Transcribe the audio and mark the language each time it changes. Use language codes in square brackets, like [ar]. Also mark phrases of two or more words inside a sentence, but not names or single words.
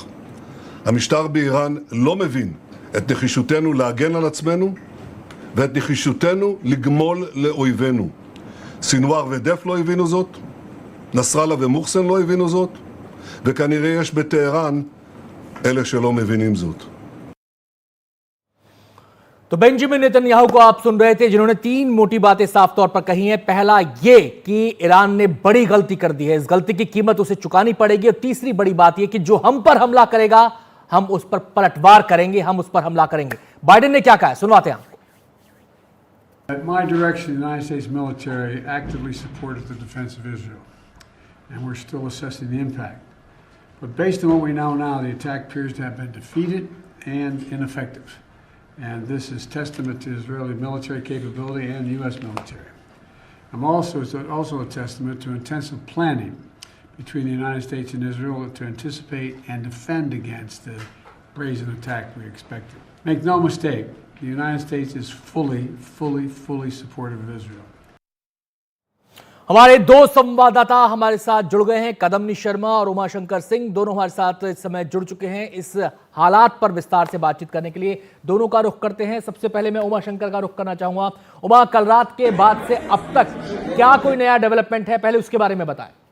[he] המשטר באיראן לא מבין את נחישותנו להגן על עצמנו ואת נחישותנו לגמול לאויבינו. סינואר ודף לא הבינו זאת, נסראללה ומוחסן לא הבינו זאת, וכנראה יש בטהרן אלה שלא מבינים זאת. [hi] तो बेंजामिन नेतन्याहू को आप सुन रहे थे, जिन्होंने 3 मोटी बातें साफ तौर पर कही हैं। पहला ये कि ईरान ने बड़ी गलती कर दी है, इस गलती की कीमत उसे चुकानी पड़ेगी। और तीसरी बड़ी बात ये कि जो हम पर हमला करेगा हम उस पर पलटवार करेंगे, हम उस पर हमला करेंगे। बाइडेन ने क्या कहा है, सुनवाते हैं आपको। [en] At my direction, the United States military actively supported the defense of Israel, and we're still assessing the impact. But based on what we know now, the attack appears to have been defeated and ineffective. And this is testament to Israeli military capability and the U.S. military. It's also a testament to intensive planning between the United States and Israel to anticipate and defend against the brazen attack we expected. Make no mistake, the United States is fully supportive of Israel. [hi] हमारे 2 संवाददाता हमारे साथ जुड़ गए हैं, कदमनी शर्मा और उमाशंकर सिंह। दोनों हमारे साथ इस समय जुड़ चुके हैं इस हालात पर विस्तार से बातचीत करने के लिए। दोनों का रुख करते हैं। सबसे पहले मैं उमाशंकर का रुख करना चाहूंगा। उमा, कल रात के बाद से अब तक क्या कोई नया डेवलपमेंट है, पहले उसके बारे में बताएं।